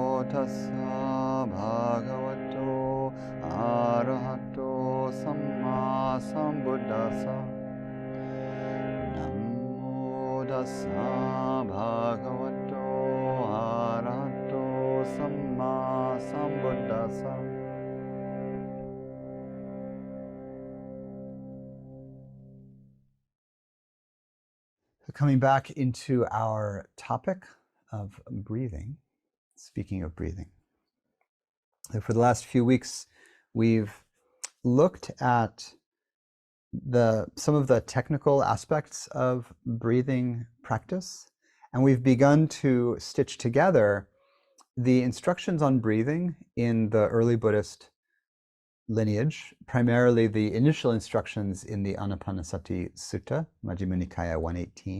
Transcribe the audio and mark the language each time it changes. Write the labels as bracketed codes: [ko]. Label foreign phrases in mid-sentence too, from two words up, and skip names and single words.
[pi] tassa bhagavato arahato samma sambuddhassa. Namo tassa bhagavato arahato samma sambuddhassa. [en] Coming back into our topic of breathing, speaking of breathing. For the last few weeks, we've looked at some of the technical aspects of breathing practice, and we've begun to stitch together the instructions on breathing in the early Buddhist lineage, primarily the initial instructions in the Anapanasati Sutta, Majjhima Nikaya 118.